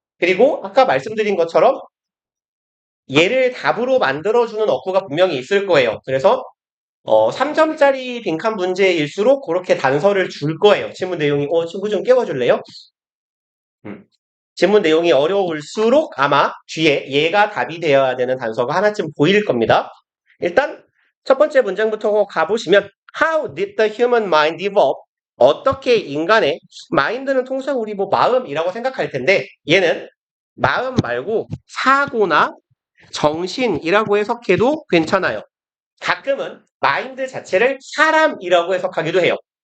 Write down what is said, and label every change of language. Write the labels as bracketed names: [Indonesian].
[Korean] 그리고 아까 말씀드린 것처럼 얘를 답으로 만들어주는 어구가 분명히 있을 거예요. 그래서 3점짜리 빈칸 문제일수록 그렇게 단서를 줄 거예요. 지문 내용이 친구 좀 깨워줄래요? 지문 내용이 어려울수록 아마 뒤에 얘가 답이 되어야 되는 단서가 하나쯤 보일 겁니다. 일단 첫 번째 문장부터 가보시면 [English] How did the human mind evolve? [Korean] 어떻게 인간의 마인드는 통상 우리 뭐 마음이라고 생각할 텐데 얘는 마음 말고 사고나 정신이라고 해석해도 괜찮아요. 가끔은 마인드 자체를 사람이라고 해석하기도 해요.